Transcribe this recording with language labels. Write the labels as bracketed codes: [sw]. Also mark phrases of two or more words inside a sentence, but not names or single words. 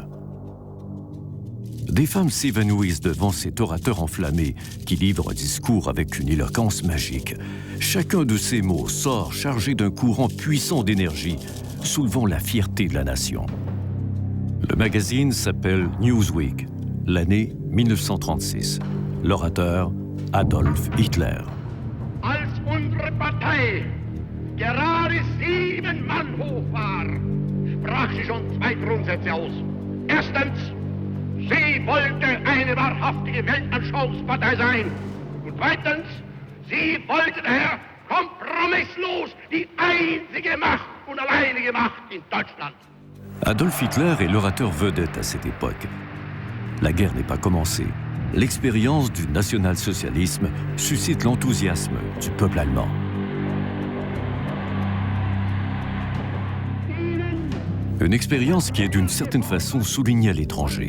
[fr] Des femmes s'évanouissent devant cet orateur enflammé qui livre un discours avec une éloquence magique. Chacun de ces mots sort chargé d'un courant puissant d'énergie, soulevant la fierté de la nation. Le magazine s'appelle Newsweek, l'année 1936. L'orateur, Adolf Hitler. [de] Als unsere Partei gerade 7 Mann hoch war, sprach sie schon 2 Grundsätze aus. Erstens, sie wollte eine wahrhaftige Weltanschauungspartei sein. Und zweitens, sie wollte daher kompromisslos die einzige Macht und alleinige Macht in Deutschland. [fr] Adolf Hitler est l'orateur vedette à cette époque. La guerre n'est pas commencée. L'expérience du national-socialisme suscite l'enthousiasme du peuple allemand. Une expérience qui est d'une certaine façon soulignée à l'étranger.